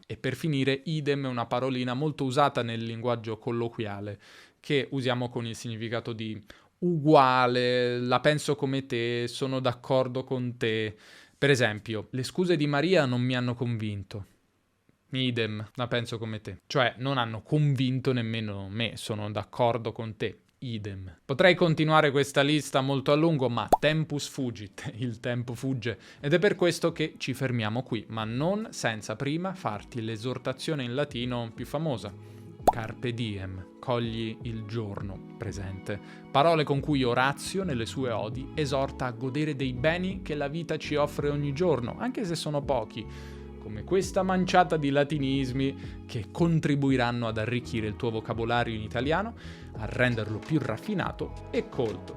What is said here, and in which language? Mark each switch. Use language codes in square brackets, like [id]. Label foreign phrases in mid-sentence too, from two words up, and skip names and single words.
[it] E per finire, idem è una parolina molto usata nel linguaggio colloquiale che usiamo con il significato di uguale, la penso come te, sono d'accordo con te. Per esempio, le scuse di Maria non mi hanno convinto. Idem, la penso come te. Cioè, non hanno convinto nemmeno me, sono d'accordo con te. Idem. Potrei continuare questa lista molto a lungo, ma [la] tempus fugit, [it] il tempo fugge, ed è per questo che ci fermiamo qui, ma non senza prima farti l'esortazione in latino più famosa. [la] Carpe diem, [it] cogli il giorno presente. Parole con cui Orazio, nelle sue odi, esorta a godere dei beni che la vita ci offre ogni giorno, anche se sono pochi. come questa manciata di latinismi che contribuiranno ad arricchire il tuo vocabolario in italiano, a renderlo più raffinato e colto.